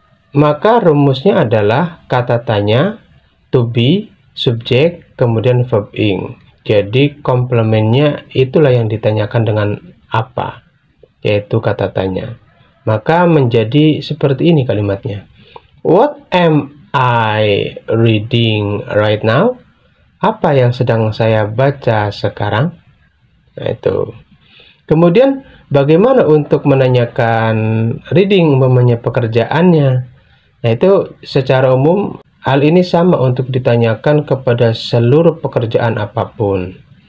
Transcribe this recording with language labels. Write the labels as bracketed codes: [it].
[id] Maka rumusnya adalah kata tanya, to be, subjek, kemudian verb ing. Jadi komplemennya itulah yang ditanyakan dengan apa, yaitu kata tanya. Maka menjadi seperti ini kalimatnya. [en] What am I reading right now? [id] Apa yang sedang saya baca sekarang? Nah, itu. Kemudian bagaimana untuk menanyakan reading umpamanya pekerjaannya? Nah, itu secara umum hal ini sama untuk ditanyakan kepada seluruh pekerjaan apapun.